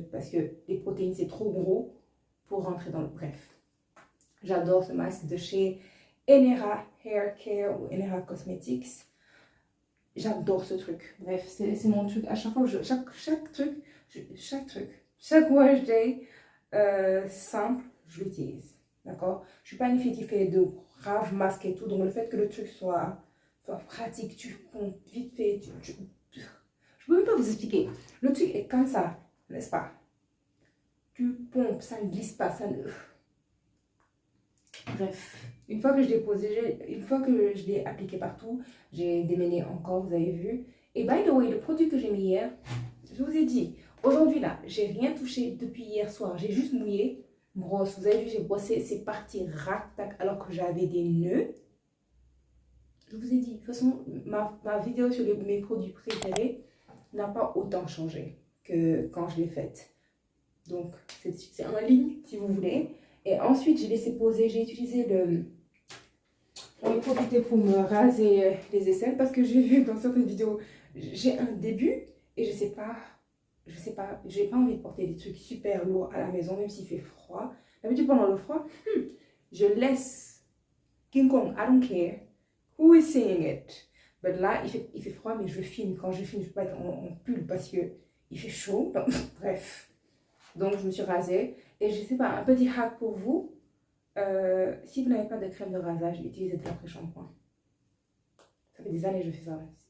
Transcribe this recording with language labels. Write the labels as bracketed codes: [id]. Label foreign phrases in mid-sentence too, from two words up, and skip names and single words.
[fr] Parce que les protéines, c'est trop gros pour rentrer dans le... Bref. J'adore ce masque de chez Enera Hair Care ou Enera Cosmetics. J'adore ce truc. Bref, c'est mon truc. À chaque fois que chaque wash day simple, je l'utilise. D'accord? Je suis pas une fille qui fait de graves masques et tout. Donc le fait que le truc soit pratique, tu pompes vite fait. Je peux même pas vous expliquer. Le truc est comme ça, n'est-ce pas? Tu pompes, ça ne glisse pas, ça ne... Bref, une fois que je l'ai posé, une fois que je l'ai appliqué partout, j'ai démêlé encore, vous avez vu. [en] Et by the way, [fr] le produit que j'ai mis hier, je vous ai dit, aujourd'hui là, j'ai rien touché depuis hier soir. J'ai juste mouillé, brosse. Vous avez vu, j'ai brossé, c'est parti rac-tac alors que j'avais des nœuds. Je vous ai dit, de toute façon, ma vidéo sur mes produits préférés n'a pas autant changé que quand je l'ai faite. Donc, c'est en ligne si vous voulez. Et ensuite, j'ai laissé poser, j'ai utilisé on a profité pour me raser les aisselles parce que j'ai vu dans certaines vidéos, j'ai un début et je sais pas, j'ai pas envie de porter des trucs super lourds à la maison, même s'il fait froid. D'habitude, pendant le froid, je laisse King Kong, [en] I don't care who is saying it. [fr] But là, il fait froid, mais je filme. Quand je filme, je peux pas être en pull parce que il fait chaud. Donc, bref. Donc, je me suis rasée. Et je sais pas, un petit hack pour vous. Si vous n'avez pas de crème de rasage, utilisez de l'après-shampoing. Ça fait des années que je fais ça.